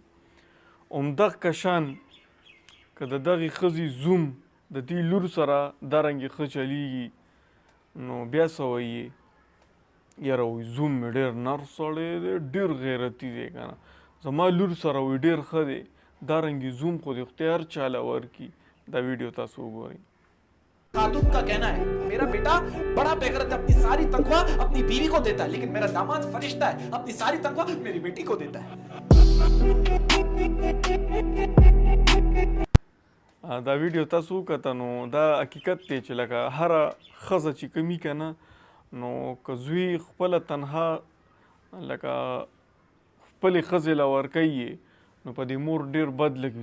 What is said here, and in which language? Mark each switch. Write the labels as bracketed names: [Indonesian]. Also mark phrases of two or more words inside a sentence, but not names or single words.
[Pashto] همدغه شان که د دغې ښځې زوم د دې لور سره دارنګې ښه چلیږي نو بیا څه وایي یاره وایي زوم مې ډېر نر سړی دی، ډېر غیرتي دی که نه، زما لور سره وایي ډېر ښه دی، دارنګې زوم خو دې خدای هر چاله ورکي. دا ویډیو تاسو وګورئ. [Urdu] خاتون کا کہنا ہے میرا بیٹا بڑا بے غیرت ہے، اپنی ساری تنخواہ اپنی بیوی کو دیتا ہے، لیکن میرا داماد فرشتہ ہے، اپنی ساری تنخواہ میری بیٹی کو دیتا ہے. [Pashto] دا ویډیو تاسو وکته نو دا حقیقت دی چې لکه هره ښځه چې کمی که نه نو که زوی خپله تنها لکه خپلې ښځې له ورکوي نو په دې مور ډېر بد لګي.